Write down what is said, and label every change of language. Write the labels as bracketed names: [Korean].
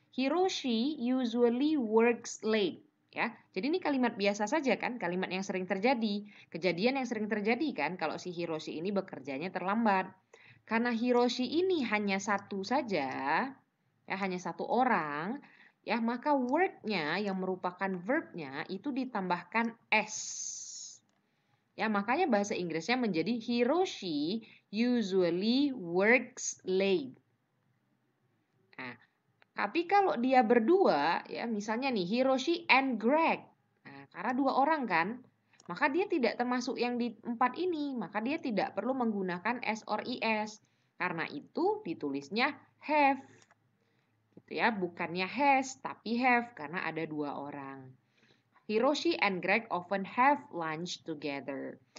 [English] Hiroshi usually works late. [Indonesian] Ya, jadi ini kalimat biasa saja kan, kalimat yang sering terjadi, kejadian yang sering terjadi kan, kalau si Hiroshi ini bekerjanya terlambat. Karena Hiroshi ini hanya satu saja, ya hanya satu orang, ya maka word-nya yang merupakan verb-nya itu ditambahkan s. Ya, makanya bahasa Inggrisnya menjadi [English] Hiroshi usually works late. [Indonesian] Nah, tapi kalau dia berdua, ya misalnya nih Hiroshi and Greg. Nah, karena dua orang kan, maka dia tidak termasuk yang di 4 ini, maka dia tidak perlu menggunakan s or is. Karena itu ditulisnya have. Gitu ya, bukannya has tapi have karena ada dua orang. [English] Hiroshi and Greg often have lunch together.